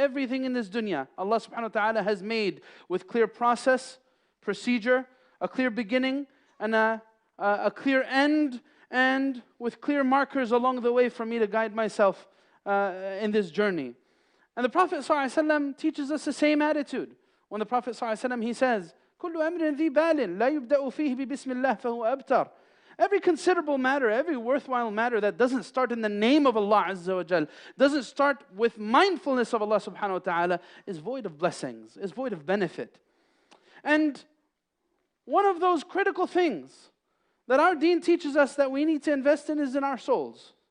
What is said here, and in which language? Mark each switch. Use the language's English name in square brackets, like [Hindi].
[English] Everything in this dunya, Allah subhanahu wa ta'ala has made with clear process, procedure, a clear beginning, and a clear end, and with clear markers along the way for me to guide myself in this journey. And the Prophet ﷺ teaches us the same attitude. When the Prophet ﷺ, he says, [Arabic] كُلُّ أَمْرٍ ذِي بَالٍ لَا يُبْدَأُ فِيهِ بِبِسْمِ اللَّهِ فَهُوَ أَبْتَرُ. [English] Every considerable matter, every worthwhile matter that doesn't start in the name of Allah Azza wa Jal, doesn't start with mindfulness of Allah subhanahu wa ta'ala, is void of blessings, is void of benefit. And one of those critical things that our deen teaches us that we need to invest in is in our souls.